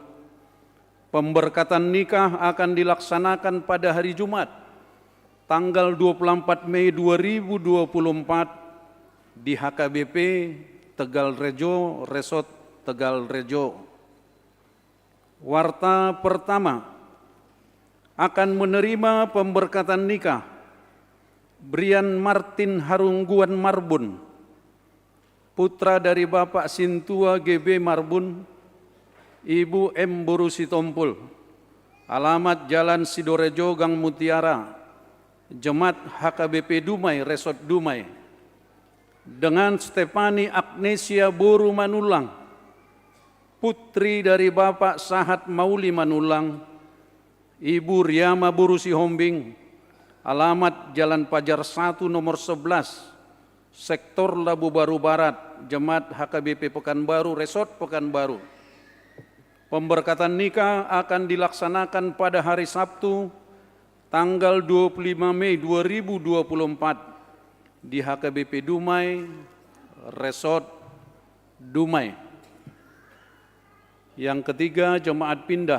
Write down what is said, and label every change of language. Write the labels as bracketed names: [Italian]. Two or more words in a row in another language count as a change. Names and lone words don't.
[Indonesian] Pemberkatan nikah akan dilaksanakan pada hari Jumat, tanggal 24 Mei 2024 di HKBP Tegal Rejo, Resort Tegal Rejo. Warta pertama, akan menerima pemberkatan nikah Brian Martin Harungguan Marbun, putra dari Bapak Sintua GB Marbun, Ibu M. Buru Sitompul. Alamat Jalan Sidorejo Gang Mutiara, Jemaat HKBP Dumai, Resort Dumai. Dengan Stefani Agnesia Buru Manulang, putri dari Bapak Sahat Mauli Manulang, Ibu Riama Buru Sihombing. Alamat Jalan Pajar 1 nomor 11, Sektor Labu Baru Barat, Jemaat HKBP Pekanbaru, Resort Pekanbaru. Pemberkatan nikah akan dilaksanakan pada hari Sabtu, tanggal 25 Mei 2024 di HKBP Dumai, Resort Dumai. Yang ketiga, jemaat pindah.